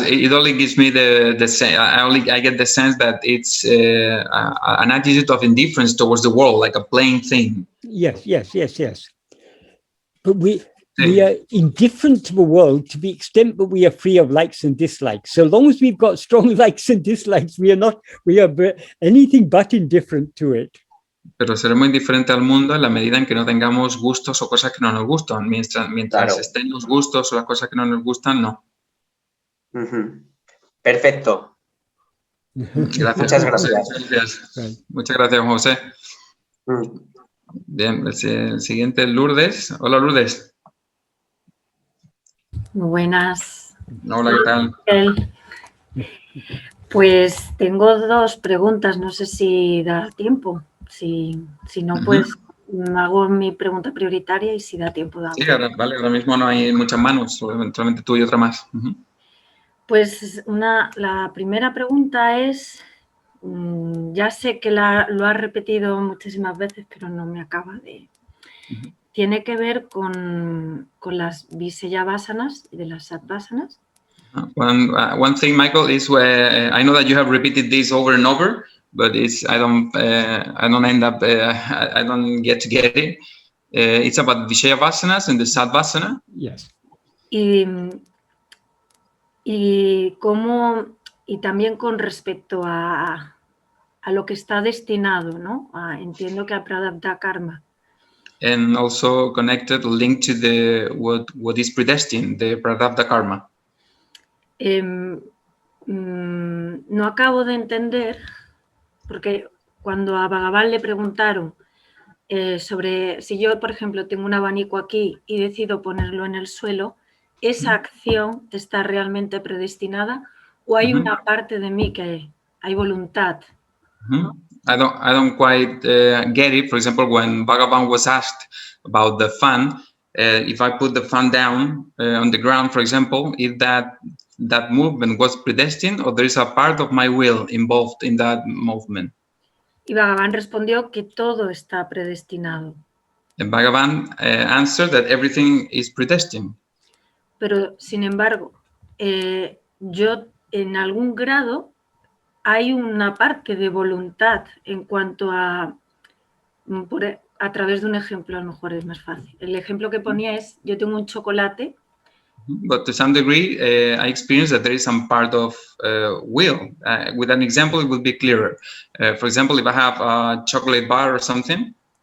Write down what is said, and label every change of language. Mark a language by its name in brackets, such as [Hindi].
[English] It only gives me I get the sense that it's an attitude of indifference towards the world, like a plain thing. Yes. But we are indifferent to the world to the extent that we are free of likes and dislikes. So long as we've got strong likes and dislikes, we are anything but indifferent to it. [Spanish] Pero seremos indiferentes al mundo en la medida en que no tengamos gustos o cosas que no nos gustan. Mientras Claro. estén los gustos o las cosas que no nos gustan, no. Perfecto. Gracias. Muchas gracias. Muchas gracias, José. Bien, el siguiente es Lourdes. Hola, Lourdes. Muy buenas. Hola, ¿qué tal? Pues tengo dos preguntas, no sé si da tiempo. Si no, pues hago mi pregunta prioritaria y si da tiempo da. Sí, ahora mismo no hay muchas manos, solamente tú y otra más. Pues la primera pregunta es, ya sé que lo has repetido muchísimas veces, pero no me acaba de... Tiene que ver con las vivēka y de las sattvasanas. [English] One thing, Michael, is I know that you have repeated this over and over, but I don't end up, I don't get to get it. It's about vivēka and the sattvasanas. Yes. [Spanish] Y también con respecto a lo que está destinado, ¿no? Entiendo que a prarabdha karma. [English] And also connected, linked to what is predestined, the prarabdha karma. [Spanish] No acabo de entender, porque cuando a Bhagavan le preguntaron sobre si yo, por ejemplo, tengo un abanico aquí y decido ponerlo en el suelo, ¿esa acción está realmente predestinada o hay una parte de mí que hay voluntad? ¿No? [English] I don't quite get it. For example, when Bhagavan was asked about the fan, if I put the fan down on the ground, for example, if that movement was predestined or there is a part of my will involved in that movement. [Spanish] Y Bhagavan respondió que todo está predestinado. [English] And Bhagavan answered that everything is predestined. [Spanish] Pero, sin embargo, yo en algún grado hay una parte de voluntad en cuanto a través de un ejemplo, a lo mejor es más fácil. El ejemplo que ponía es, yo tengo un chocolate. [English] But to some degree, I experience that there is some part of will. With an example, it would be clearer. For example, if I have a chocolate bar or something.